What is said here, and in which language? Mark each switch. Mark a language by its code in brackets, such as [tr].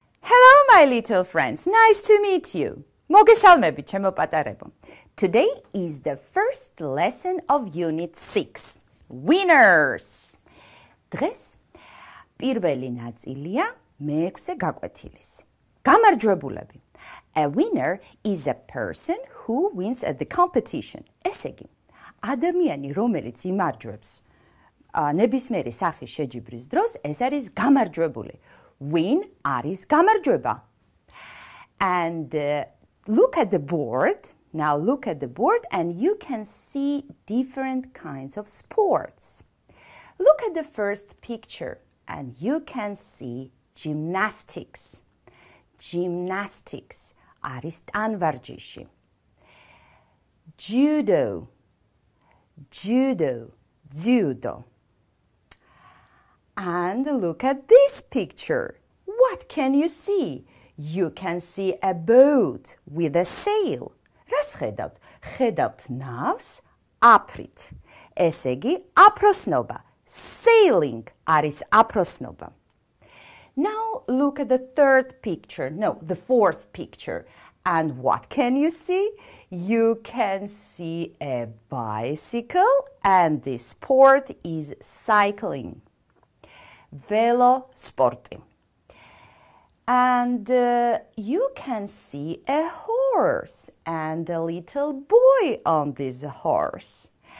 [en] Hello my little friends, nice to meet you. [ka] მოგესალმებით ჩემო პატარებო. [en] Today is the first lesson of unit 6. Winners. [ka] დღეს პირველი ნაწილია მეექვსე გაკვეთილის. გამარჯვებულები. [en] A winner is a person who wins at the competition. [ka] ესე იგი, ადამიანი, რომელიც იმარჯვებს ნებისმიერი სახის შეჯიბრის დროს, ეს არის გამარჯვებული. Win არის გამარჯვება. [en] And look at the board. Now look at the board and you can see different kinds of sports. Look at the first picture and you can see gymnastics. [ka] Gymnastics არის ტანვარჯიში. [en] Judo. Judo. And look at this picture. What can you see? You can see a boat with a sail. [ka] Რას ხედავთ? ხედავთ ნავს აფრით. ესე იგი, აფროსნობა. Sailing არის აფროსნობა. [en] Now look at the the fourth picture. And what can you see? You can see a bicycle and the sport is cycling. Velosporti. And you can see a horse and a little boy on this horse.